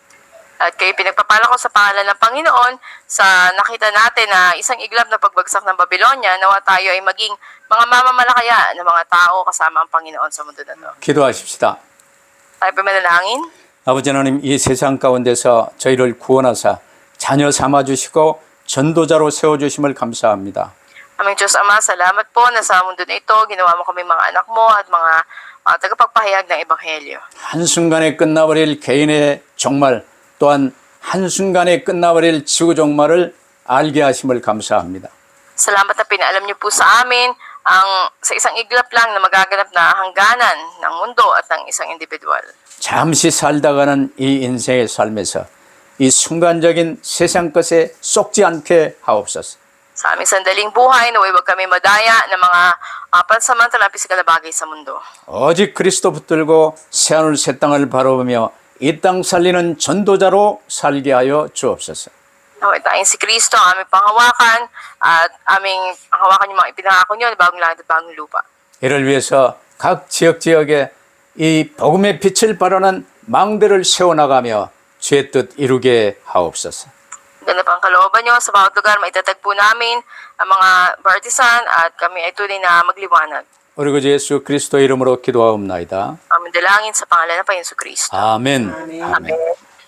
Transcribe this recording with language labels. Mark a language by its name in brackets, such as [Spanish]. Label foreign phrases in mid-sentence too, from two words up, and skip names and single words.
[Filipino] At kayo pinagpapala ko sa pangalan ng Panginoon sa nakita natin na isang iglap na pagbagsak ng Babylonia, nawa tayo ay maging mga mamamalakaya ng mga tao kasama ang Panginoon sa mundo na to. [Korean] 기도하십시다. [Filipino] Tayo pa manalangin. [Korean] 아버지 하나님, 이 세상 가운데서 저희를 구원하사 자녀 삼아주시고 전도자로 세워주심을 감사합니다. [Filipino] Aming Diyos Ama, salamat po na sa mundo na ito, ginawa mo kami mga anak mo at mga tagapagpahayag ng Ebanghelyo. [Korean] 한순간에 끝나버릴 개인의 종말, 또한 한순간에 끝나버릴 지구 종말을 알게 하심을 감사합니다. [Filipino] Salamat na pinaalam niyo po sa amin ang sa isang iglap lang na magaganap na hangganan ng mundo at ng isang individual. [Korean] 잠시 살다가는 이 인생의 삶에서 이 순간적인 세상 것에 쏙지 않게 하옵소서. [Filipino] Sa aming sandaling buhay, naway huwag kami madaya ng mga pansamantalang pisikal na bagay sa mundo. [Korean] 오직 그리스도 붙들고 새하늘 새 땅을 바라보며 이 땅 살리는 전도자로 살게 하여 주옵소서. [Filipino] Naway tayong si Kristo ang aming panghawakan at aming panghawakan yung mga ipinangako niyo na bagong langit at bagong lupa. [Korean] 이를 위해서 각 지역에 이 복음의 빛을 발하는 망대를 세워나가며 주의 뜻 이루게 하옵소서. [Filipino] Ganap ang kalooban niyo sa bawat lugar, maitatag po namin ang mga partisan at kami ay tunay na magliwanag. [Korean] 우리 그 예수 그리스도 이름으로 기도하옵나이다. [Filipino] Aming dalangin sa pangalan ng Panginoon Kristo. [Korean] 아멘. [Filipino] Amen.